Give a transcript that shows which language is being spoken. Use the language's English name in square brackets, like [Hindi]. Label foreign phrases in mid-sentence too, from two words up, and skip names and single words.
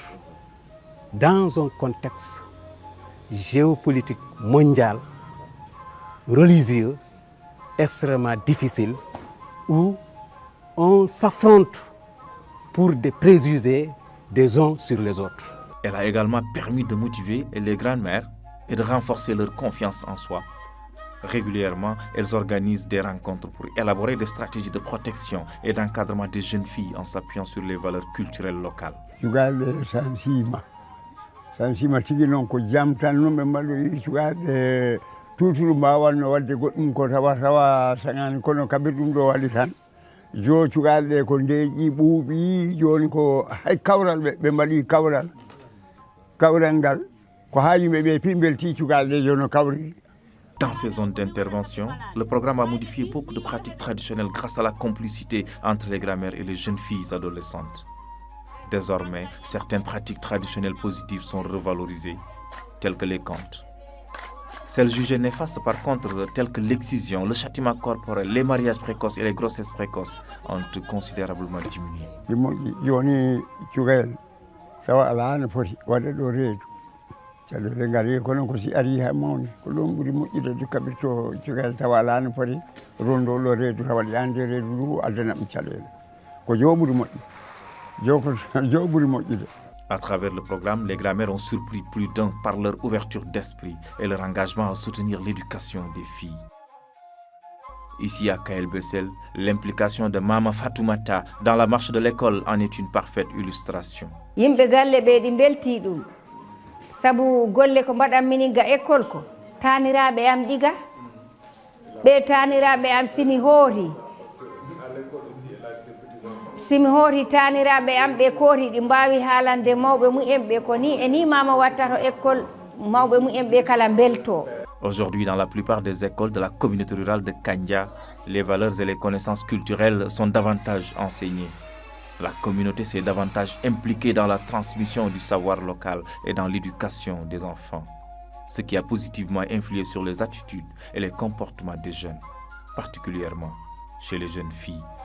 [French] Dans un contexte géopolitique mondial, religieux, extrêmement difficile, où on s'affronte pour des préjugés des uns sur les autres. Elle a également permis de motiver les grandes-mères et de renforcer leur confiance en soi. Régulièrement, elles organisent des rencontres pour élaborer des stratégies de protection et d'encadrement des jeunes filles en s'appuyant sur les valeurs culturelles locales. [Fula] Sansima tigi non ko jam tan no be mbaɗo cukaɗe tutulu mbawanno wadde goɗɗum ko tawa saŋani kono kaɓir ɗum ɗo waɗi tan jo cukaɗe ko ndeeƴi ɓuuɓi joni ko hay kawral ɓe mbaɗi kawral ngal ko ha yimɓe ɓe pimbelti cukaɗe jono kawri. [French] Dans ces zones d'intervention, le programme a modifié beaucoup de pratiques traditionnelles grâce à la complicité entre les grands-mères et les jeunes filles adolescentes. Désormais, certaines pratiques traditionnelles positives sont revalorisées, telles que les contes. Celles jugées néfastes, par contre, telles que l'excision, le châtiment corporel, les mariages précoces et les grossesses précoces, ont considérablement diminué. [Fula] Joni cugal sawa ala no foti waɗa ɗo reedu caɗele ngari kono ko si ari ha mawni ko ɗon ɓuuri moƴƴude kaɓirto cugal tawa ala no foti rondoɗo reedu tawa ɗi ande reedu ndu addanaɓe caɗele ko jo ɓuuri moƴƴi. [French] À travers le programme, les grands-mères ont surpris plus d'un par leur ouverture d'esprit et leur engagement à soutenir l'éducation des filles. Ici à Kael Bessel, l'implication de Mama Fatoumata dans la marche de l'école en est une parfaite illustration. [Fula] Yimɓe galle ɓe ɗi belti ɗum sabu golle ko mbaɗanmini ga école ko taniraɓe am ɗiga ɓe taniraɓe am simi hoori taniraɓe am ɓe koori ɗi mbawi haalande mawɓe mumen ɓe ko ni e ni mama watta to école mawɓe mumen ɓe kala belto. [French] Aujourd'hui, dans la plupart des écoles de la communauté rurale de Kandia, les valeurs et les connaissances culturelles sont davantage enseignées. La communauté s'est davantage impliquée dans la transmission du savoir local et dans l'éducation des enfants, ce qui a positivement influé sur les attitudes et les comportements des jeunes, particulièrement chez les jeunes filles.